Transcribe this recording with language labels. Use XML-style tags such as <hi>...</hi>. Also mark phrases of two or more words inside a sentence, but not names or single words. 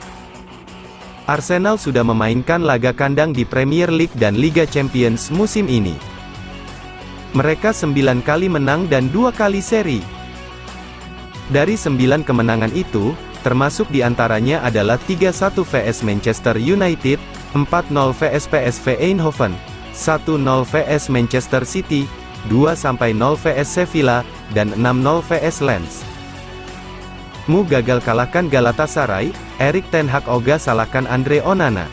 <id>Arsenal sudah memainkan laga kandang di Premier League dan Liga Champions musim ini. Mereka 9 kali menang dan 2 kali seri. Dari 9 kemenangan itu, termasuk diantaranya adalah 3-1 vs Manchester United, 4-0 vs PSV Eindhoven, 1-0 vs Manchester City, 2-0 vs Sevilla, dan 6-0 vs Lens. Mu gagal kalahkan Galatasaray, Erik ten Hag oga salahkan Andre Onana.</id>